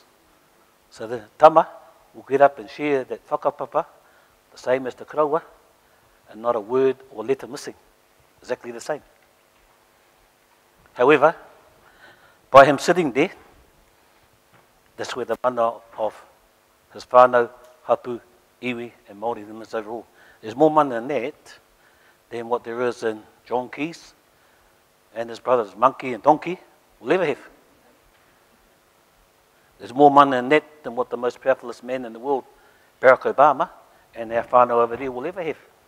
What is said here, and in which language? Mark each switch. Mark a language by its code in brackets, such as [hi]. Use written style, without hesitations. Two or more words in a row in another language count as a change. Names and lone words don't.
[en] So the tama will get up and share that whakapapa, the same as the karaua, and not a word or letter missing. Exactly the same. However, by him sitting there, that's where the mana of his [mi] whānau, hapu, iwi, [en] and Māori is overall. There's more mana in that than what there is in John Keys and his brothers Monkey and Donkey will ever have. There's more mana in that than what the most powerfulest man in the world, Barack Obama, and our whānau over there will ever have.